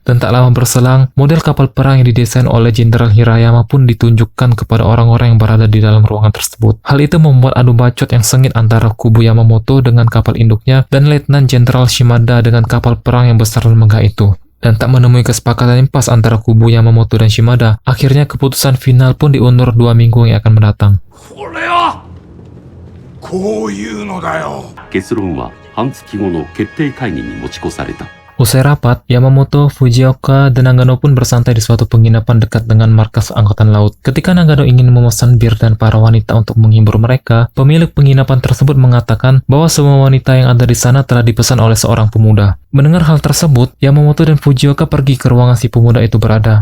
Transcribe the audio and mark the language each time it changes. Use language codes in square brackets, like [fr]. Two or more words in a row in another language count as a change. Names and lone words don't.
[id] Dan tak lama berselang, model kapal perang yang didesain oleh Jenderal Hirayama pun ditunjukkan kepada orang-orang yang berada di dalam ruangan tersebut. Hal itu membuat adu bacot yang sengit antara kubu Yamamoto dengan kapal induknya dan Letnan Jenderal Shimada dengan kapal perang yang besar dan megah itu. Dan tak menemui kesepakatan yang pas antara kubu Yamamoto dan Shimada, akhirnya keputusan final pun diundur 2 minggu yang akan mendatang. [ja] 結論は半月後の決定会議に持ち越された。 [id] Usai rapat, Yamamoto, Fujioka, dan Nagano pun bersantai di suatu penginapan dekat dengan markas Angkatan Laut. Ketika Nagano ingin memesan bir dan para wanita untuk menghibur mereka, pemilik penginapan tersebut mengatakan bahwa semua wanita yang ada di sana telah dipesan oleh seorang pemuda. Mendengar hal tersebut, Yamamoto dan Fujioka pergi ke ruangan si pemuda itu berada.